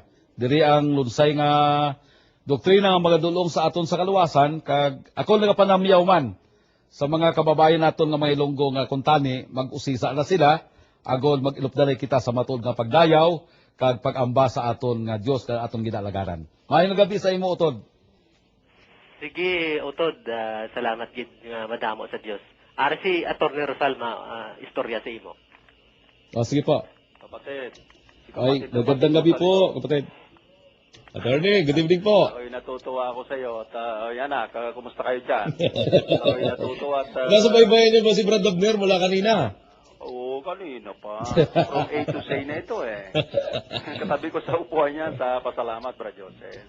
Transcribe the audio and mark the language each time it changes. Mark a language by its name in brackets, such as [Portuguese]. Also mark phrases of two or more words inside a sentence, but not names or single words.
[Hiligaynon] Diri ang lunsay nga doktrina nga magadulong sa aton sa kaluwasan kag ako nagapanamyaw man sa mga kababayan naton nga mga Ilonggo nga kuntani mag-usisa na sila agod mag-ilupdanay kita sa matod nga pagdayaw kag pag-amba sa aton nga Dios kag aton ginalagaran. Maayong gabi sa imo utod. Sige, utod, salamat gid nga madamo sa Diyos. Ara si Atty. Rosal istorya sa imo. [Filipino] Sige po. Kapatid. Ay, magandang gabi po, kapatid. [English] Attorney, good evening po. [Filipino] Ako'y natutuwa ako sa iyo at yan kumusta kayo dyan? Ako'y natutuwa at... Nasa baybayin niyo ba si Brad Abner mula kanina? Oo, kanina pa. [English] From A to Z [Filipino] na ito Katabi ko sa upuan niya sa pasalamat, Brad Joseph.